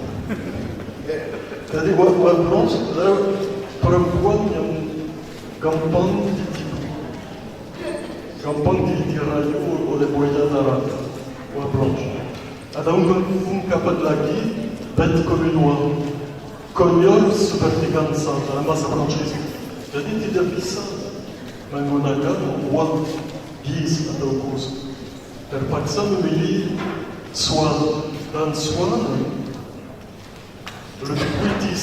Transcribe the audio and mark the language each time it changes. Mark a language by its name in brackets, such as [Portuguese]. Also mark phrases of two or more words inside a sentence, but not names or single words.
[Indonesian] Jadi [French] oie blanche [Indonesian] adalah perempuan yang gampang ditipu, gampang dirayu oleh buaya darat, [French] oie blanche. [Indonesian] Ada ungkapan lagi, [French] bête comme une oie, [Indonesian] konyol seperti angsa dalam bahasa Prancis. Jadi tidak bisa menggunakan oie giz atau goose. Terpaksa memilih swan, dan swan lebih puitis.